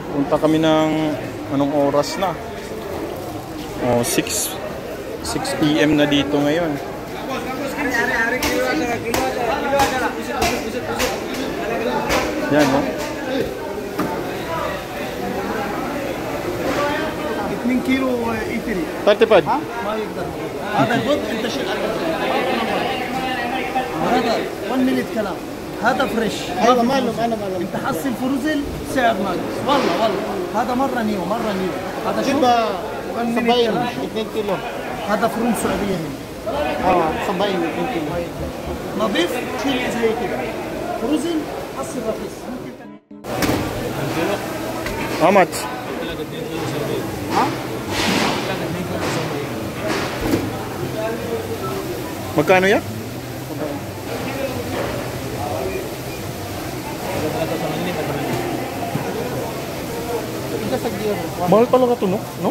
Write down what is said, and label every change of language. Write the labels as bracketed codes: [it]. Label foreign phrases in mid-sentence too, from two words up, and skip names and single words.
[tl] Punta kami ng anong oras na? 6 PM na dito ngayon. Yan, no? [ar] 2 كيلو ايتري 35. ما يقدر هذا البط انت شيل هذا 1 مينيت كلام هذا فريش ايوه ماله انت حصل فروزل سعر ناقص والله هذا مره نيو هذا شو 2 كيلو هذا فروم سعوديه هنا صباين 2 كيلو نظيف شيل زي كده فروزل حصل رخيص [en] How much? [tl] Magkano yan? Mahal talaga to, no?